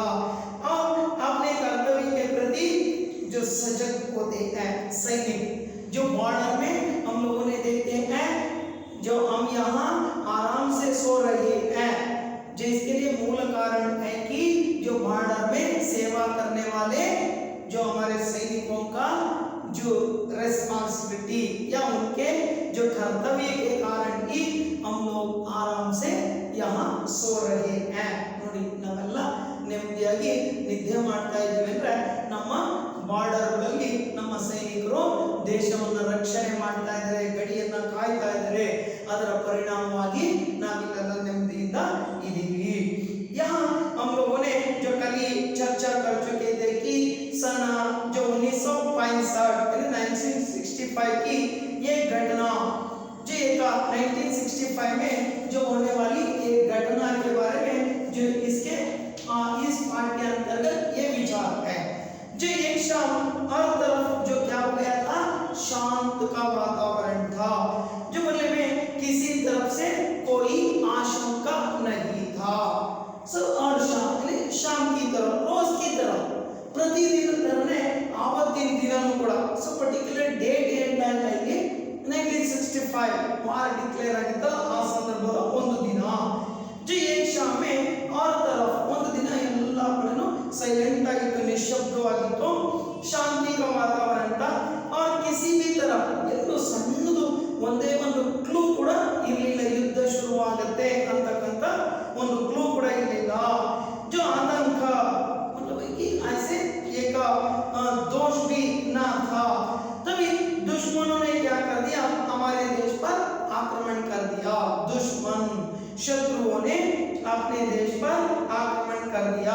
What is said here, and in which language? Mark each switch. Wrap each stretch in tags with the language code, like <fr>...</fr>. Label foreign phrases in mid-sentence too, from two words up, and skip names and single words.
<hi>और अपने कर्तव्य के प्रति जो सजग होते हैं सैनिक, जो बॉर्डर में हम लोगों ने देखते हैं, जो हम यहाँ आराम से सो रहे हैं, जिसके लिए मूल कारण है कि जो बॉर्डर में सेवा करने वाले जो हमारे सैनिकों का जो रेस्पॉन्सिबिलिटी या उनके जो कर्तव्य के कारण ही हम लोग आराम से यहाँ सो रहे हैं।</hi> <kn>ನೋಡಿ, ನಾವೆಲ್ಲ ನೆಮ್ಮದಿಯಾಗಿ ನಿದ್ದೆ ಮಾಡ್ತಾ ಇದ್ದೀವಿ ಅಂದ್ರೆ ನಮ್ಮ ಬಾರ್ಡರ್ಗಳಲ್ಲಿ ನಮ್ಮ ಸೈನಿಕರು ದೇಶವನ್ನು ರಕ್ಷಣೆ ಮಾಡ್ತಾ ಇದ್ದಾರೆ, ಗಡಿಯನ್ನ ಕಾಯ್ತಾ ಇದ್ದಾರೆ। ಅದರ ಪರಿಣಾಮವಾಗಿ ನಾವೆಲ್ಲ ನೆಮ್ಮದಿಯಿಂದ ಇದ್ದೀವಿ।</kn> <hi>यहाँ हम लोगों ने जो कल चर्चा कर चुके थे कि सन जो 1965 की ये घटना, जो एक 1965 में जो होने वाली एक घटना के बारे में जो इसके इस पाठ के अंतर्गत ये विचार है। जो एक शाम हर तरफ जो क्या हो गया था, शांत का वातावरण था। जो बदले में किसी तरफ से कोई आशंका नहीं था। और शाम की तरह, रोज की तरह, प्रतिदिन तरह</hi> <kn>आवತ್ತಿನ ದಿನನೂ ಕೂಡ ಸೊ</kn> <en>particular date</en> <kn>ಏನ್ ಇಲ್ಲಿ 1965 ವಾರ ಡಿಕ್ಲೇರ್ ಆಗಿತ್ತು। ಆ ಸಂದರ್ಭದ ಒಂದು ದಿನ</kn> <hi>जो एक शाम में और तरफ</hi> <kn>ಒಂದು ದಿನ ಎಲ್ಲ ಕಡೆನೂ ಸೈಲೆಂಟ್ ಆಗಿತ್ತು, ನಿಶ್ಶಬ್ದವಾಗಿತ್ತು, ಶಾಂತಿ</kn> <hi>का वातावरण था। और किसी भी तरह</hi> <kn>ಎಲ್ಲೋ ಸಣ್ಣದು ಒಂದೇ ಒಂದು ಕ್ಲೂ ಕೂಡ ಇರಲಿಲ್ಲ, ಯುದ್ಧ ಶುರುವಾಗುತ್ತೆ ಅಂತಕ್ಕಂತ ಒಂದು ಕ್ಲೂ ಕೂಡ ಇರಲಿಲ್ಲ।</kn> <hi>जो आतंक मतलब कि ऐसे एक दोष भी ना था। तभी दुश्मनों ने क्या कर दिया, हमारे देश पर आक्रमण कर दिया। दुश्मन शत्रुओं ने अपने देश पर आक्रमण कर दिया।</hi>